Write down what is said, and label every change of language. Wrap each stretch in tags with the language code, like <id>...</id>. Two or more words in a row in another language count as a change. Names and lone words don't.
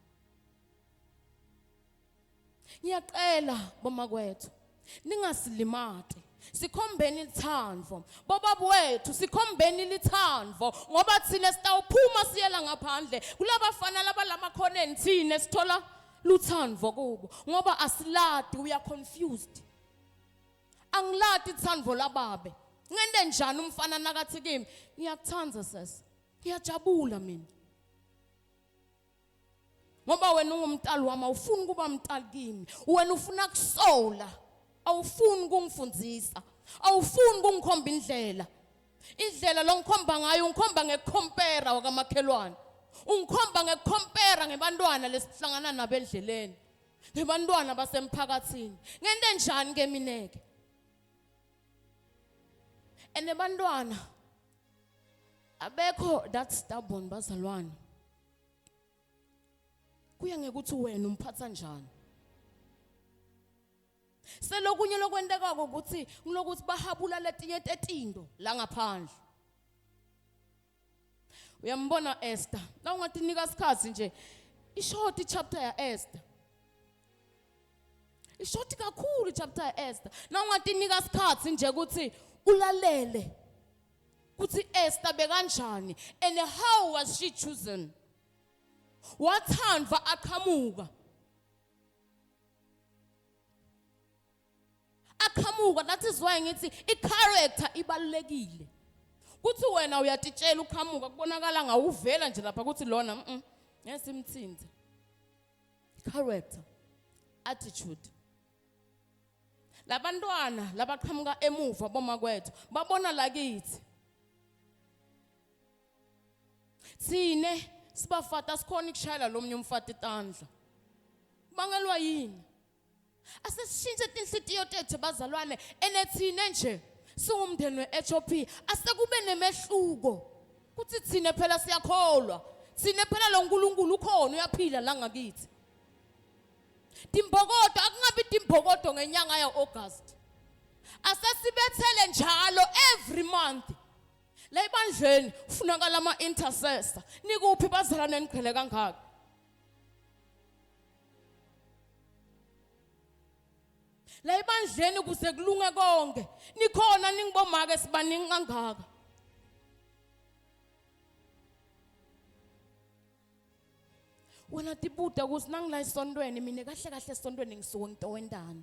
<ss>Ngiyaqela bomakwethu ningasilimate, sikhombeni lithandvo. Bobaba wethu sikhombeni lithandvo ngoba thina sitawuphuma siyela ngaphandle kulabafana labalamakhoneni thina sithola luthandvo kubo ngoba asiladi,</ss> <en>we are confused.</en> <ss>Angiladi ithhandvo lababe. Ngende njani umfana nakathi kimi ngiyakuthanda sesi, ngiyajabula mina ngoba wena ungumntali wami, awufuni kuba mntali kimi. Wena ufuna kusola, awufuni kungifundzisa, awufuni kungikhomba indlela longikhomba ngayo. Ungikhomba ngekucompare wakamakhelwane, ungikhomba ngekucompare ngebantwana lesihlangana nabo endleleni, ngebantwana basemphakathini. Ngente njani ke mineke? Ene bantwana abekho</ss> <en>that stubborn</en> <ss>bazalwane. Kuya ngekuthi wena umphatha njani. Selokunye lokwendekako ukuthi ngilokuthi bahabula letinye tetindo la ngaphandle. Uyambona Esther, la ungatinika isikhathi nje, ishort chapter ya Esther. Ishort kakhulu chapter ya Esther. Na ungatinika isikhathi nje ukuthi ulalele ukuthi Esther bekanjani</ss> <en>and how was she chosen.</en> <ss>Wathandwa aqhamuka.</ss> <en>That is why</en> <ss>ngithi i-character ibalulekile. Kuthi wena uyatitshela uqhamuka kubonakala ngawuvela nje lapha kuthi lona ngesimthinze.</ss> <en>Character, attitude.</en> <ss>Labantwana labaqhamuka emuva bomakwethu babona lakithi. Sine sibafata sikhona ukushayela lo munye umfati itandla. Bangelwa yini? Asesishintshe inhliziyo tethu bazalwane enethine nje singumndeni weHOP asekube nemehluko. Kuthi thine phela siyakholwa. Thine phela lo nkulunkulu ukhona uyaphila la ngakithi. Timbokodo akungabi timbokodo ngenyanga yaAugust. Asesibethele njalo</ss> <en>every month.</en> <ss>La ibandleni ufunakala ama intercessor. Nikuphi bazalwane niqhele kangaka? La ibandleni kuze kulunge konke. Nikhona ningibomake sibaningi kangaka. Wena tibuda ukuthi nangila esontweni mina kahle kahle esontweni ngisuke ngitowendana.</ss>